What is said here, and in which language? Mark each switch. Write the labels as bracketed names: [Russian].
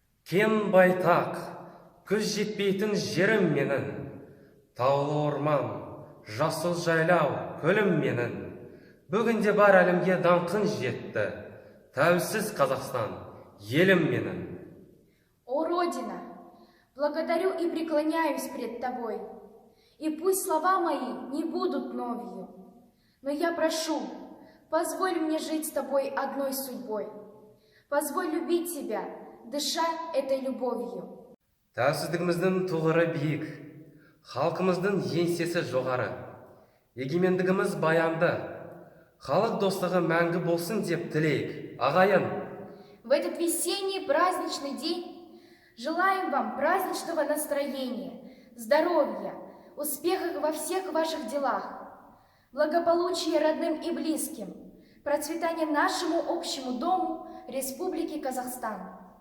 [Kazakh] Кен байтақ, күз жетпейтін жерім менің, таулы орман, жасыл жайлау, көлім менің. Бүгінде бар әлемге даңқын жетті, тәуелсіз Қазақстан, елім менің. [Russian] О, Родина, благодарю и преклоняюсь пред Тобой, и пусть слова мои не будут новью, но я прошу, позволь мне жить с Тобой одной судьбой, позволь любить Тебя, дыша этой любовью. [Kazakh] Тәуелсіздігіміздің тұғыры биік, халқымыздың еңсесі жоғары, егемендігіміз баянды, халық достығы мәңгі болсын деп тілейік, ағайын. [Russian] В этот весенний праздничный день желаем вам праздничного настроения, здоровья, успехов во всех ваших делах, благополучия родным и близким, процветания нашему общему дому Республики Казахстан.